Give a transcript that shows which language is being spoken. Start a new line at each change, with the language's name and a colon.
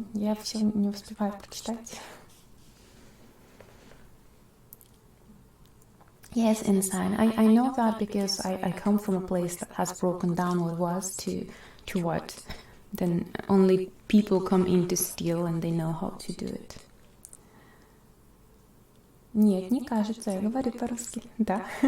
Russian: Я все не успеваю прочитать.
English: Yes, insane. I know that because I come from a place that has broken down what was to what. Then only people come in to steal and they know how to do it.
Russian: Нет, не кажется, я говорю по-русски, да.